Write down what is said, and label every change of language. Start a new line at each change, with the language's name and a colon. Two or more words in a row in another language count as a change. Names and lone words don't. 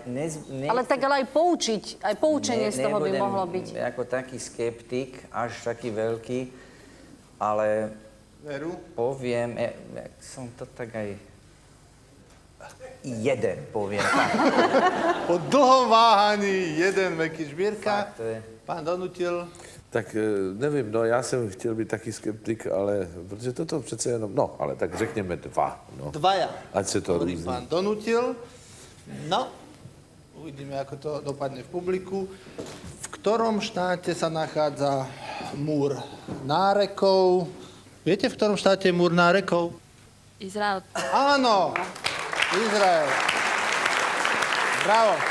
Slovak: Ale tak aj poučiť, aj poučenie z toho by mohlo byť. Ako taký skeptik, až taký veľký, ale... Veru? Poviem, som to tak aj... Jeden, poviem. Po dlhom váhaní jeden Meky Žbírka. To je... Pán Donutil.
Czech: Tak nevím, no já jsem chtěl být taky skeptik, ale protože toto přece jenom, no, ale tak řekněme 2. No. 2. Ať se to
Slovak: Hovorí
Czech: různí.
Slovak: pán Donutil. No, uvidíme, ako to dopadne v publiku. V ktorom štáte sa nachádza múr nárekov? Viete, v ktorom štáte je múr nárekov? Izrael. Áno, Izrael. Bravo.